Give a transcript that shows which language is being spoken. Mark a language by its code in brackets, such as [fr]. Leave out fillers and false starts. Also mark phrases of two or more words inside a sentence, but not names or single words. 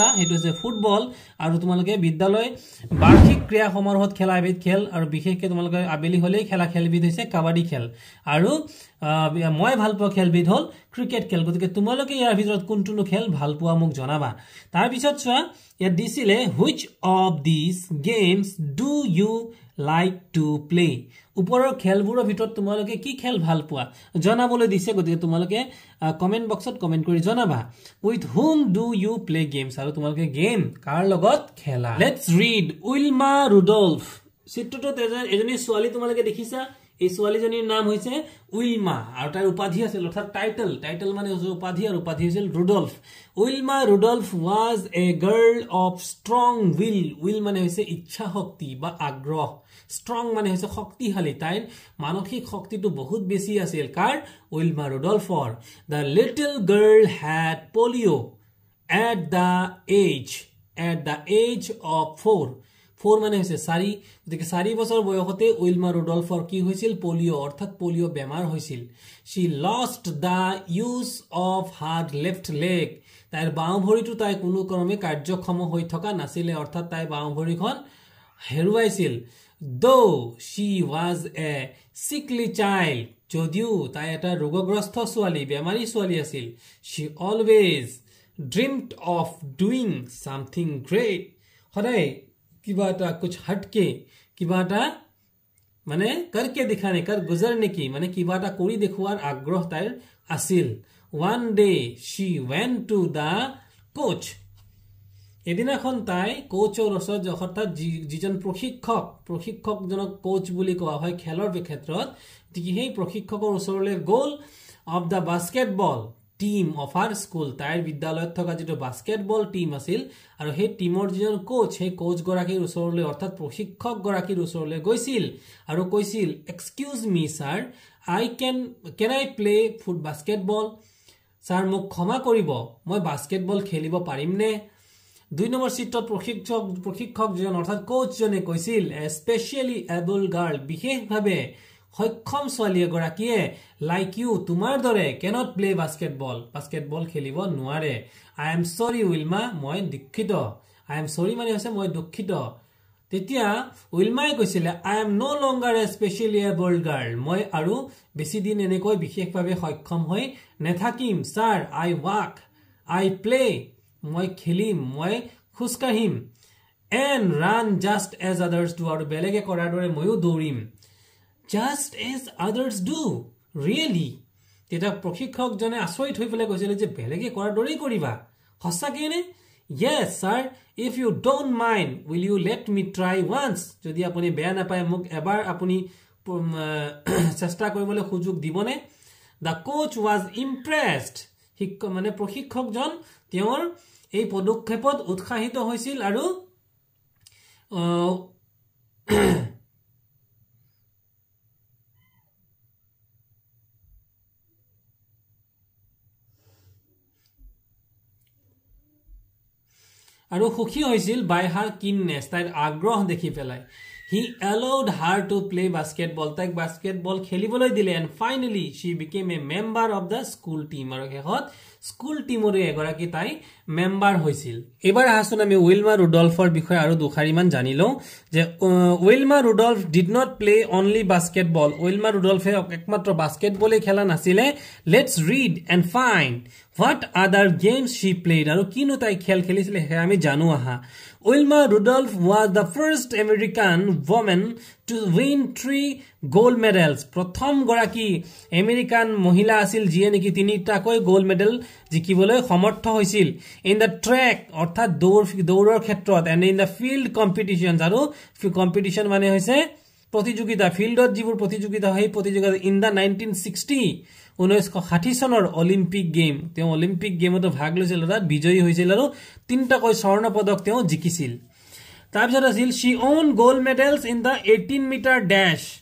[as] হেতু আছে ফুটবল আৰু তোমালোকে বিদ্যালয় বাৰ্ষিক ক্ৰীড়া সমাৰোহত খেলা এবিধ খেল আৰু বিশেষকৈ তোমালোকে আবেলি হলেই খেলা খেলবিধ হৈছে কাবাডী খেল আৰু মই ভাল পোৱা খেলবিধ হল ক্ৰিকেট খেল গতিকে তোমালোকে ইয়াৰ ভিতৰত কোনটো খেল ভাল পোৱা মোক জনাবা তাৰ পিছত চোৱা ইয়াত দিছিলে [en] which of these games do you like to play [as] ওপৰৰ খেলবোৰৰ ভিতৰত তোমালোকে কি খেল ভাল পোৱা জনাবলৈ দিছে গতিকে তোমালোকে কমেন্ট বক্সত কমেন্ট কৰি জনাবা [en] with whom do you play games [as] আৰু তোমালোকে গেম কাৰ লগত খেলা [en] let's read [as] উইলমা ৰুডল্ফ চিত্ৰটোত এজনী ছোৱালী তোমালোকে দেখিছা এই ছোৱালীজনীৰ নাম হৈছে উইলমা আৰু তাৰ উপাধি আছিল অৰ্থাৎ টাইটেল মানে হৈছে উপাধি আৰু উপাধি আছিল ৰুডল্ফ উইলমা ৰুডল্ফ [en] was a girl of strong will [as] মানে হৈছে ইচ্ছা শক্তি বা আগ্ৰহ strong মানে হৈছে শক্তিশালী তাইৰ মানসিক শক্তিটো বহুত বেছি আছিল কাৰ উইলমা ৰুডল্ফৰ [en] the little girl had polio at the age of 4 [as] মানে হৈছে 4 গতিকে 4 বছৰ বয়সতে উইলমা ৰুডল্ফৰ কি হৈছিল পোলিও অৰ্থাৎ পোলিও বেমাৰ হৈছিল [en] she lost the use of her left leg [as] তাইৰ বাওঁ ভৰিটো তাই কোনো ক্ৰমে কাৰ্যক্ষম হৈ থকা নাছিলে অৰ্থাৎ তাই বাওঁ ভৰিখন হেৰুৱাইছিল [en] though she was a sickly child [as] যদিও তাই এটা ৰোগগ্ৰস্ত ছোৱালী বেমাৰী ছোৱালী আছিল [en] she always dreamed of doing something great [as] সদায় কিবা এটা [hi] कुछ हटके [as] কিবা এটা মানে [hi] करके दिखाने कर गुजरने की [as] মানে কিবা এটা কৰি দেখুৱাৰ আগ্ৰহ তাইৰ আছিল [en] one day she went to the coach [as] এদিনাখন তাই কোচৰ ওচৰত অৰ্থাৎ যিজন প্ৰশিক্ষকজনক কোচ বুলি কোৱা হয় খেলৰ ক্ষেত্ৰত সেই প্ৰশিক্ষকৰ ওচৰলৈ গ'ল [en] of the basketball team of our school [as] তাইৰ বিদ্যালয়ত থকা যেটো বাস্কেটবল টিম আছিল আৰু সেই টিমৰ যিজন কোচ সেই কোচ গৰাকীৰ ওচৰলৈ অৰ্থাৎ প্ৰশিক্ষক গৰাকীৰ ওচৰলৈ গৈছিল আৰু কৈছিল [en] excuse me sir can I play basketball [as] স্যাৰ মোক ক্ষমা কৰিব মই বাস্কেটবল খেলিব পাৰিম নে 2 নম্বৰ চিত্ৰত প্ৰশিক্ষক জন অৰ্থাৎ কোচ জনে কৈছিল [en] especially able girl [as] বিশেষভাৱে সক্ষম ছোৱালী এগৰাকীয়ে [en] like you [as] তোমাৰ দৰে [en] cannot play basketball [as] খেলিব নোৱাৰে [en] I am sorry [as] উইলমা মই দুঃখিত [en] I am sorry [as] মানে হৈছে মই দুঃখিত তেতিয়া উইলমাই কৈছিল [en] I am no longer a specially able girl [as] মই আৰু বেছি দিন এনেকৈ বিশেষভাৱে সক্ষম হৈ নেথাকিম স্যাৰ [en] I walk I play [as] মই খেলিম মই খুজকাঢ়িম [en] and run just as others do [as] আৰু বেলেগে কৰাৰ দৰে ময়ো দৌৰিম [en] just as others do really [as] তেতিয়া প্ৰশিক্ষক জনে আচৰিত হৈ পেলাই কৈছিল যে বেলেগে কৰাৰ দৰেই কৰিবা সঁচাকৈ নে [en] yes sir if you don't mind will you let me try once [as] যদি আপুনি বেয়া নাপায় মোক এবাৰ আপুনি চেষ্টা কৰিবলৈ সুযোগ দিবনে [en] the coach was impressed [as] মানে প্ৰশিক্ষকজন তেওঁৰ এই পদক্ষেপত উৎসাহিত হৈছিল আৰু আৰু সুখী হৈছিল [en] by her keenness [as] তাইৰ আগ্ৰহ দেখি পেলাই [en] he allowed her to play basketball [as] তাইক বাস্কেটবল খেলিবলৈ দিলে [en] and finally she became a member of the school team [as] আৰু হেহত স্কুল টিমৰে এগৰাকী তাই মেম্বাৰ হৈছিল এবাৰ আহাচোন আমি উইলমা ৰুডল্ফৰ বিষয়ে আৰু দুখাৰিমান জানিলো যে উইলমা ৰুডল্ফ [en] did not play only [as] basketball উইলমা ৰুডল্ফে একমাত্ৰ বাস্কেটবলই খেলা নাছিলে [en] let's read and find what other games she played [as] আৰু কিনো তাই খেল খেলিছিলে হে আমি জানো আহা উইলমা ৰুডল্ফ [en] was the first American woman to win 3 gold medals [as] প্ৰথম গৰাকী আমেৰিকান মহিলা আছিল যিয়ে নেকি তিনিটাকৈ [en] gold medal [as] জিকিবলৈ সমৰ্থ হৈছিল [en] in the track [as] অৰ্থাৎ দৌৰৰ ক্ষেত্ৰত [en] and in the field competitions [as] আৰু কম্পিটিশন মানে হৈছে প্ৰতিযোগিতা ফিল্ডত যিবোৰ প্ৰতিযোগিতা হয় প্ৰতিযোগিতা [en] in the 1960 [as] 1960 চনৰ অলিম্পিক গেম তেওঁ অলিম্পিক গেমত ভাগ লৈছিল তাত বিজয়ী হৈছিল আৰু তিনটাকৈ স্বৰ্ণ পদক তেওঁ জিকিছিল তাৰপিছত আছিল [en] she won gold medals in the 18 meter dash